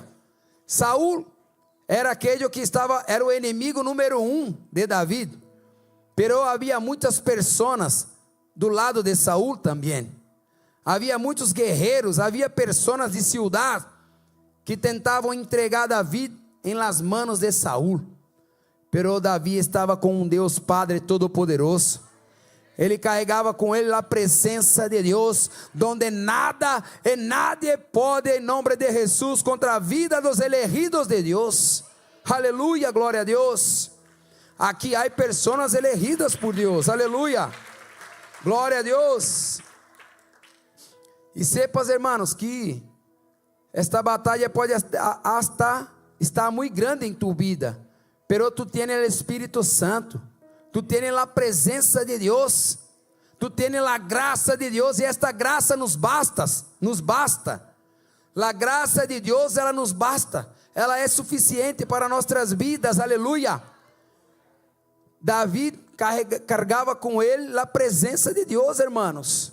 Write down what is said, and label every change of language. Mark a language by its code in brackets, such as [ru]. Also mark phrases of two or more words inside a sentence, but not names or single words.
[pt] Saul era aquele que era o inimigo número 1 de David. Pero havia muitas pessoas do lado de Saul também. Havia muitos guerreiros, havia pessoas de cidade que tentavam entregar David em [es] las manos [pt] de Saul. Pero Davi estava com um Deus Padre Todo-Poderoso. Ele carregava com ele a presença de Deus, donde nada e nadie pode, em nome de Jesus, contra a vida dos elegidos de Deus. Aleluia, glória a Deus. Aqui há pessoas elegidas por Deus. Aleluia, glória a Deus. E sepas, irmãos, que esta batalha pode hasta estar muito grande em tu vida, [es] pero tu tienes [pt] o Espírito Santo. [es] Tu tienes [pt] a presença de Deus, [es] tu tienes [pt] a graça de Deus, e esta graça nos basta. A graça de Deus, ela nos basta, ela é suficiente para nossas vidas. Aleluia. Davi carregava com ele a presença de Deus, irmãos.